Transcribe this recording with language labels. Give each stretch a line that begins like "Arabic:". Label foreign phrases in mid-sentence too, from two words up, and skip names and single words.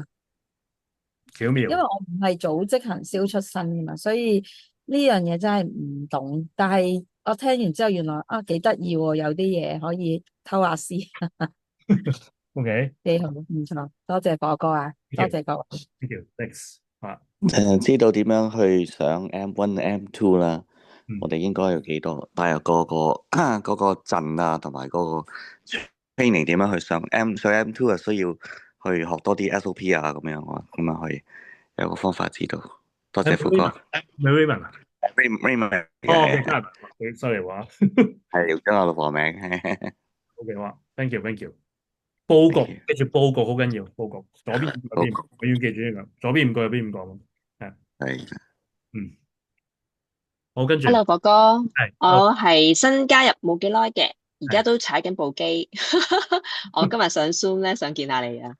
Cantonese: 巧妙。因為我唔係組織行銷出身㗎嘛，所以呢樣嘢真係唔懂。但係我聽完之後，原來幾得意喎，有啲嘢可以偷下師。 OK，幾好，唔錯，多謝火哥啊，多謝各位。
English: Thank you, thanks。
Cantonese: 知道點樣去上 M1、M2 啦。我哋應該有幾多？大約嗰個陣啊，同埋嗰個 training 點樣去上 M2 係需要去學多啲 SOP 啊，咁樣去有個方法知道。多謝富哥。 Raymond 啊 Raymond 哦，OK，加拿大，sorry 話，係用咗我老婆名。
English: OK 話 ，thank you，thank you。
Cantonese: 報告，記住報告好緊要，報告左邊右邊，永遠記住呢個，左邊唔過右邊唔過，係，好，跟住 Hello，哥哥，係我係新加入冇幾耐嘅，而家都踩緊部機。我今日上 Zoom 咧，想見下你啊。